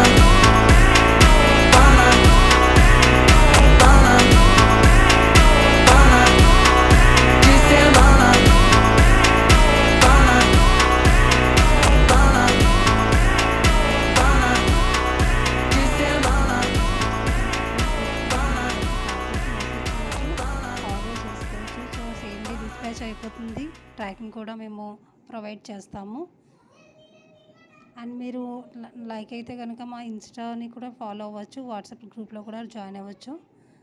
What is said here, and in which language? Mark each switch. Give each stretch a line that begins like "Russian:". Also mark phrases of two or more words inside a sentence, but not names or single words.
Telugu: Pana, pana, pana, de semana. Pana, pana, pana, de semana. ఆర్డర్ చేసుకోవచ్చు. సో
English: same day dispatch
Telugu: అయిపోతుంది. ట్రాకింగ్ కూడా మేము ప్రొవైడ్ చేస్తాము. అండ్ మీరు లైక్ అయితే కనుక మా ఇన్స్టాని కూడా ఫాలో అవ్వచ్చు. వాట్సాప్ గ్రూప్లో కూడా జాయిన్ అవ్వచ్చు.